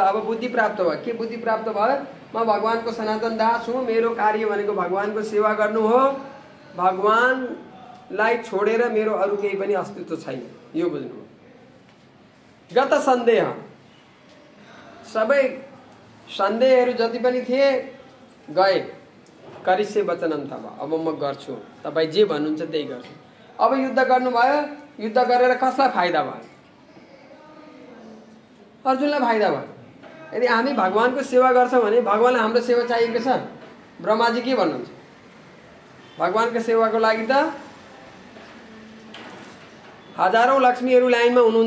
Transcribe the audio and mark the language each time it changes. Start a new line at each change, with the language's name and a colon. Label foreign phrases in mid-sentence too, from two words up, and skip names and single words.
Nepali: अब बुद्धि प्राप्त भयो। के बुद्धि प्राप्त भयो? म भगवानको सनातन दास हुँ। मेरो कार्य भनेको भगवानको सेवा गर्नु हो। भगवानलाई छोडेर मेरो अरू केही पनि अस्तित्व छैन। यो बुझ्नु।
Sanskrit: गत सन्देह,
Nepali: सबै सन्देहहरू जति पनि थिए गए।
Sanskrit: करिष्ये वचनम तव।
Nepali: अब म गर्छु, तपाईँ जे भन्नुहुन्छ त्यही गर्छु। अब युद्ध गर्नुभयो। युद्ध गरेर कसलाई फाइदा भयो? अर्जुनलाई फाइदा भयो। यदि हामी भगवानको सेवा गर्छौँ भने भगवानलाई हाम्रो सेवा चाहिएको छ। ब्रह्माजी के भन्नुहुन्छ? भगवानको सेवाको लागि त हजारौं लक्ष्मीहरू लाइनमा हुनुहुन्छ।